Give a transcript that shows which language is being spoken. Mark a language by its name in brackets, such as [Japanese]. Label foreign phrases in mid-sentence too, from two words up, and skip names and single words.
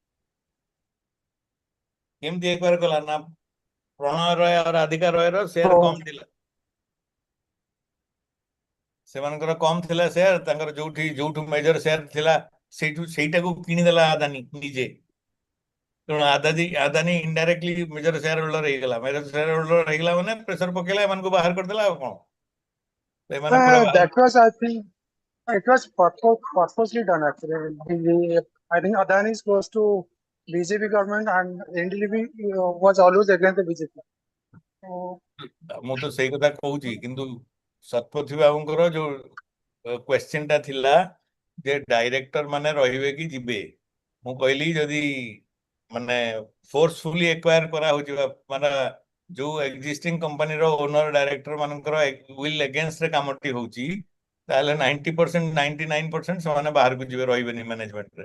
[Odia] କେମିତି ଏକ୍ୱାୟାର କଲା ନା ପ୍ରଣୟ ରୟ ଆଉ ରାଧିକା ରୟର ସେୟାର କମ୍ ଥିଲା, ସେମାନଙ୍କର କମ୍ ଥିଲା ସେୟାର, ତାଙ୍କର ଯୋଉଠୁ [English] major share [Odia] ଥିଲା ସେଇଟାକୁ କିଣିଦେଲା ଆଦାନୀ ନିଜେ। ତେଣୁ ଆଦାନୀ ଇନଡାଇରେକ୍ଟଲି [English] major share holder [Odia] ହେଇଗଲା। [English] major share holder [Odia] ହେଇଗଲା ମାନେ ପ୍ରେସର ପକେଇଲା, ଏମାନଙ୍କୁ ବାହାର କରିଦେଲା ଆଉ କ'ଣ। ଏମାନେ ପୁରା [English] That was, I think, it was purposely done actually. I think Adani is close to BJP government and NDTV was always against the BJP. [Odia] ମୁଁ ତ ସେଇ କଥା କହୁଛି, କିନ୍ତୁ ଶତପଥୀ ବାବୁଙ୍କର ଯୋଉ କ୍ୱେଶ୍ଚିନ୍ ଟା ଥିଲା ଯେ ଡାଇରେକ୍ଟର ମାନେ ରହିବେ କି ଯିବେ, ମୁଁ କହିଲି ଯଦି ମାନେ [English] forcefully acquire [Odia] କରାହଉଛି ମାନେ ଯୋଉ [English] existing companyର owner director [Odia] ମାନଙ୍କର [English] will againstରେ [Odia] କାମଟି ହଉଛି, ତାହେଲେ 90% 99% ସେମାନେ ବାହାରକୁ ଯିବେ, ରହିବେନି ମ୍ୟାନେଜମେଣ୍ଟରେ।